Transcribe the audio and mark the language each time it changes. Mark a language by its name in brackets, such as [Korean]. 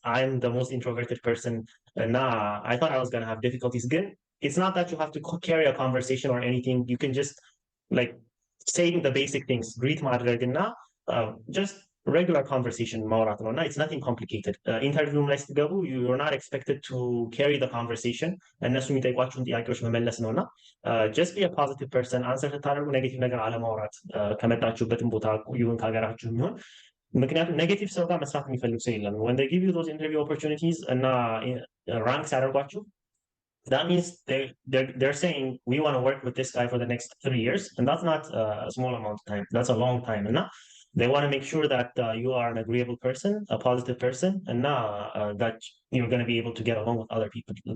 [English] I'm the most introverted person [Amharic] እና [English] I thought I was going to have difficulties. [Amharic] ግን [English] it's not that you have to carry a conversation or anything. You can just like saying the basic things greet ማድረግ እና just regular conversation [Amharic] ማውራት ነው እና [English] it's nothing complicated. ኢንተርቪው ላይ ስትገቡ you're not expected to carry the conversation. [Amharic] እነሱ የሚጠይቋችሁን ጥያቄዎች መመለስ ነው እና just be a positive person. አንሰር ስታደርጉ ኔጌቲቭ ነገር አለማውራት ከመጣችሁበትም ቦታ ይሁን ከሀገራችሁ የሚሆን ምክንያቱም ኔጌቲቭ ሰው ጋር መስራት የሚፈልግ ሰው የለም. [English] when they give you those interview opportunities [Amharic] እና ራንክ ሲያደርጓችሁ [English] that means they're saying we want to work with this guy for the next 3 years, and that's not a small amount of time. That's a long time, and they want to make sure that you are an agreeable person, a positive person, and that you're going to be able to get along with other people.